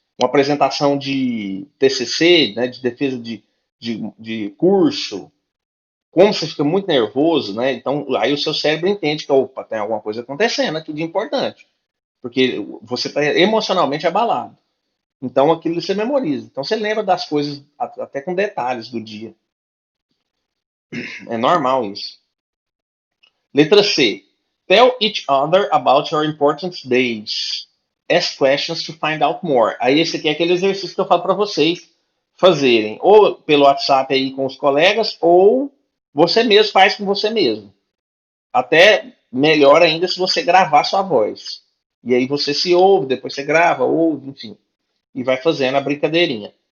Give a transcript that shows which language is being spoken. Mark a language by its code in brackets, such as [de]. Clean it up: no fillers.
[pt] Uma apresentação de TCC, né, de defesa de curso, como você fica muito nervoso, né? Então, aí o seu cérebro entende que, opa, tem alguma coisa acontecendo aqui de importante, porque você está emocionalmente abalado. Então, aquilo você memoriza. Então, você lembra das coisas até com detalhes do dia. É normal isso. Letra C. [en] Tell each other about your important days. Ask questions to find out more. [pt] Aí esse aqui é aquele exercício que eu falo para vocês fazerem, ou pelo WhatsApp aí com os colegas, ou você mesmo faz com você mesmo. Até melhor ainda se você gravar sua voz. E aí você se ouve, depois você grava, ouve, enfim. E vai fazendo a brincadeirinha.